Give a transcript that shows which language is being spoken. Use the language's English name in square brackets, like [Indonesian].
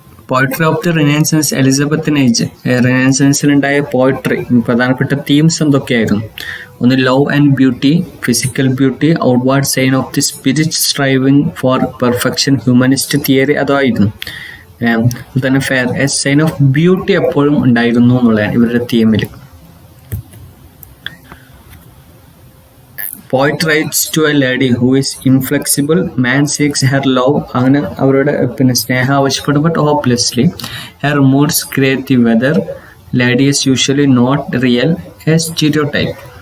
[English] Poetry of the renaissance, Elizabethan age. [Malayalam] റിനൈസൻസിലുണ്ടായ poetry പ്രധാനപ്പെട്ട themes എന്തൊക്കെയായിരുന്നു? [English] ഒന്ന് love and beauty, physical beauty, outward sign of the spirit striving for perfection, humanist theory അതായിരുന്നു. [Malayalam] തന്നെ fair, A sign of beauty എപ്പോഴും ഉണ്ടായിരുന്നു എന്നുള്ളതാണ് ഇവരുടെ തീമിൽ. [English] Poet writes to a lady who is inflexible, man seeks her love. [Malayalam] അങ്ങനെ അവരുടെ സ്നേഹം ആവശ്യപ്പെടും, [English] But hopelessly. Her moods create the weather. Lady is usually not real, a stereotype.